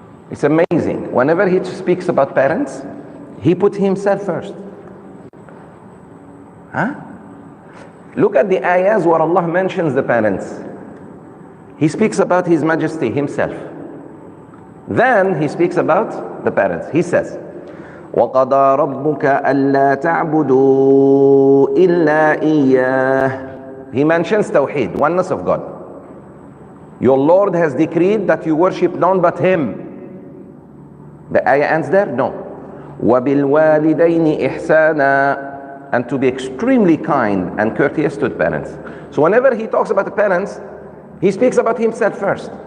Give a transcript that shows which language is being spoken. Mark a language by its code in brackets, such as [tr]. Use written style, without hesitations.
[en] It's amazing. Whenever he speaks about parents, he put himself first. Look at the ayahs where Allah mentions the parents. He speaks about His Majesty himself. Then he speaks about the parents. He says, [ar] وَقَضَى رَبُّكَ أَلَّا تَعْبُدُوا إِلَّا إِيَّاهُ. [en] He mentions Tawheed, oneness of God. Your Lord has decreed that you worship none but Him. The ayah ends there? No. [ar] وَبِالْوَالِدَيْنِ إِحْسَانًا. [en] And to be extremely kind and courteous to the parents. So whenever he talks about the parents, he speaks about himself first.